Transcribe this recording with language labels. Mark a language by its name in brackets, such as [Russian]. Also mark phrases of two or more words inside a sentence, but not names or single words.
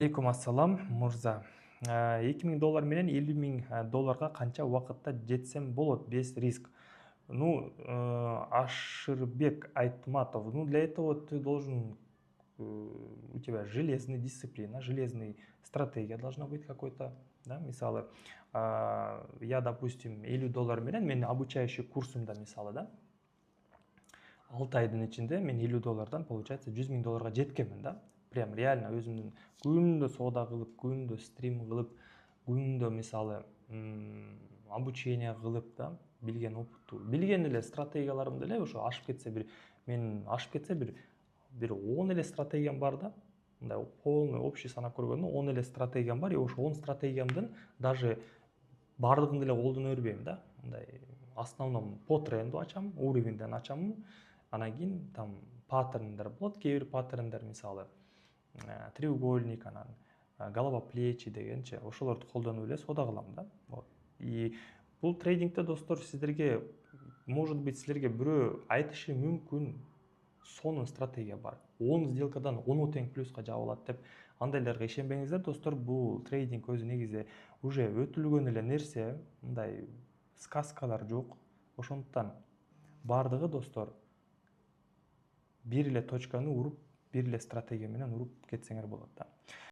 [Arabic] عليكم السلام [Kyrgyz] мырза. 2000 доллар менен 50 000 долларга канча убакытта жетсем болот [Russian] без риск? [Kyrgyz] Аширбек Айтматов. [Russian] Для этого ты должен, у тебя железная дисциплина, железная стратегия должна быть какой-то, да, мисалы. Я, допустим, [Kyrgyz] 50 доллар менен мен обучающий курсумда, мисалы, да, 6 айдын ичинде мен 50 доллардан, получается, 100 000 долларга жеткенмин, да. [Russian] Прям реально [Kyrgyz] өзүмдүн күндө соода кылып, күндө стрим кылып, күндө мисалы обучение кылып, да, билген опытту, билген эле стратегияларым деле ошо ашып кетсе бир 10 эле стратегиям бар, да. Мындай [Russian] полный общий [Kyrgyz] санап көргөндө 10 эле стратегиям бар, и ошо 10 стратегиямдын даже баардыгын деле колдоно бербейм, да. Мындай [Russian] основном по тренду [Kyrgyz] ачам, уровеньден ачам, анан кийин там паттерндер болот, кээ бир паттерндер, мисалы треугольник, анан [Russian] голова плечи [Kyrgyz] дегенчи, ошолорду колдонуп эле соода кылам, да. [Russian] Вот. [Kyrgyz] И бул трейдингде достор сиздерге, [Russian] может быть, [Kyrgyz] силерге бирөө айтышы мүмкүн, сонун стратегия бар, 10 сделкадан 10 тең плюска жабылат деп. Андайларга ишенбеңиздер достор, бул трейдинг өзү негизи уже өтүлгөн эле нерсе, мындай сказкалар жок. Ошондуктан баардыгы достор бир эле точканы уруп, бир эле стратегия менен уруп кетсеңер болот да.